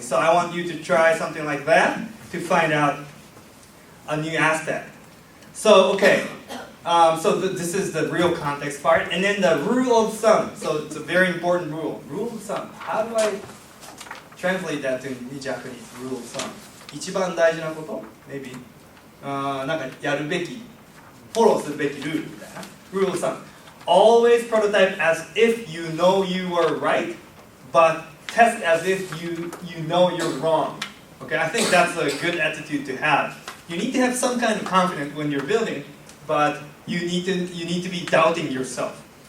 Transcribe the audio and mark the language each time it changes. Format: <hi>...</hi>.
<en>So I want you to try something like that to find out a new aspect. So, okay, this is the real context part. And then the rule of thumb. So it's a very important rule. Rule of thumb. How do I translate that to Japanese? Rule of thumb.</en> <ja>一番大事なこと</ja> <en>Maybe.</en> <ja>なんかやるべき、フォローするべきルールみたいな。</ja> <en>Rule of thumb. Always prototype as if you know you were right, but test as if you know you're wrong. Okay, I think that's a good attitude to have. You need to have some kind of confidence when you're building, but you need to be doubting yourself.</en>